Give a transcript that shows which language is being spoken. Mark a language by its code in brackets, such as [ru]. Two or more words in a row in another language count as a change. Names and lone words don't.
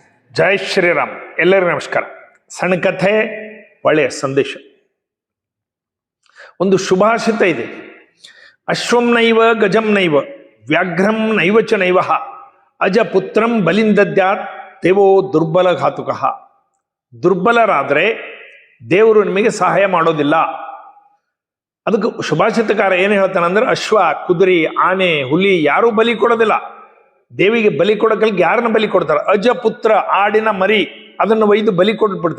[kn] ಜೈ ಶ್ರೀರಾಮ್. ಎಲ್ಲರಿಗೂ ನಮಸ್ಕಾರ. ಸಣ್ಣ ಕಥೆ, ಒಳ್ಳೆಯ ಸಂದೇಶ. ಒಂದು ಶುಭಾಷಿತ ಇದೆ. [sa] ಅಶ್ವಂ ನೈವ ಗಜಂ ನೈವ ವ್ಯಾಘ್ರಂ ನೈವ ಚ ನೈವ ಅಜಪುತ್ರಂ ಬಲಿಂದದ್ಯಾತ್ ದೇವೋ ದುರ್ಬಲ ಘಾತುಕಃ. [kn] ದುರ್ಬಲರಾದರೆ ದೇವರು ನಿಮಗೆ ಸಹಾಯ ಮಾಡೋದಿಲ್ಲ. ಅದಕ್ಕೆ ಶುಭಾಷಿತಕಾರ ಏನು ಹೇಳ್ತಾನಂದ್ರೆ, ಅಶ್ವ, ಕುದುರೆ, ಆನೆ, ಹುಲಿ ಯಾರೂ ಬಲಿ ಕೊಡೋದಿಲ್ಲ. ದೇವಿಗೆ ಬಲಿ ಕೊಡೋಕಲ್ಗೆ ಯಾರನ್ನ ಬಲಿ ಕೊಡ್ತಾರೆ? ಅಜಪುತ್ರ, ಆಡಿನ ಮರಿ, ಅದನ್ನು ಒಯ್ದು ಬಲಿ ಕೊಟ್ಬಿಡ್ತಾರೆ.